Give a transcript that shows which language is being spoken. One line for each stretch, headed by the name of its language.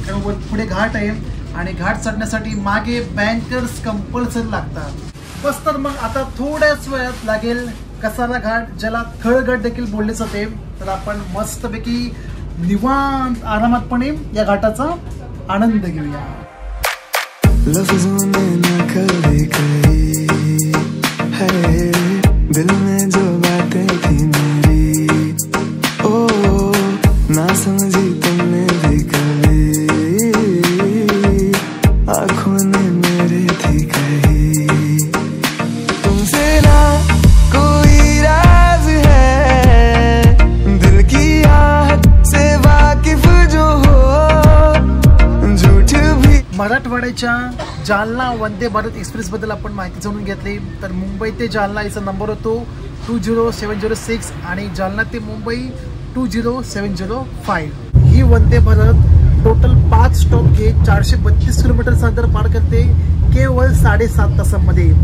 Marathi: कारण पुढे घाट आहे आणि घाट चढण्यासाठी मागे बँकर्स कंपल्सरी लागतात. बस तर मग आता थोड्याच वेळात लागेल कसारा घाट, ज्याला थळघाट देखील बोलले जाते. तर आपण मस्तपैकी निवांत आरामातपणे या घाटाचा आनंद घेऊया.
Hindi: लफ्जों में न कभी कही है दिल में जो बातें थी मेरी, ओ ना समझी तुमने भी कभी, आँखों ने मेरे थी कही. तुमसे ना कोई राज है, दिल की आहट से वाकिफ जो हो, झूठ भी.
Marathi: मराठवाड्याच्या जालना वंदे भारत एक्सप्रेस बद्दल आपण माहिती जाणून घेतली. तर मुंबई ते जालना याचा नंबर होतो 20706 आणि जालना ते मुंबई 20705. ही वंदे भारत टोटल 5 स्टॉप घेत 432 किलोमीटरचं अंतर पार करते केवळ 7.5 तासांमध्ये.